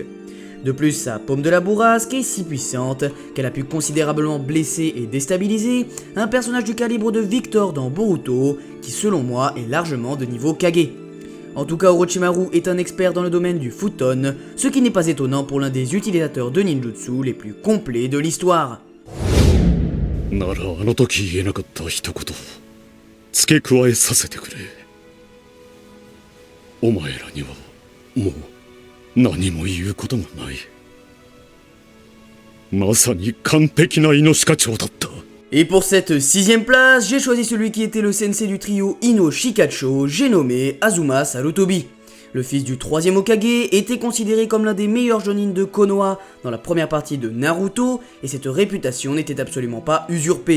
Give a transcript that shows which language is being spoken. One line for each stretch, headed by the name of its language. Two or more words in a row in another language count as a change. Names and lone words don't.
French: De plus, sa paume de la bourrasque est si puissante qu'elle a pu considérablement blesser et déstabiliser un personnage du calibre de Victor dans Boruto, qui selon moi est largement de niveau Kage. En tout cas, Orochimaru est un expert dans le domaine du futon, ce qui n'est pas étonnant pour l'un des utilisateurs de ninjutsu les plus complets de l'histoire.
Japanese: ならあの時言えなかった一言付け加えさせてくれ。お前らにはもう何も言うことがない。まさに完璧な命課長だった。
French: Et pour cette 6ème place, j'ai choisi celui qui était le sensei du trio Ino Shikacho, j'ai nommé Azuma Sarutobi. Le fils du 3ème Hokage était considéré comme l'un des meilleurs Jonin de Konoha dans la première partie de Naruto, et cette réputation n'était absolument pas usurpée.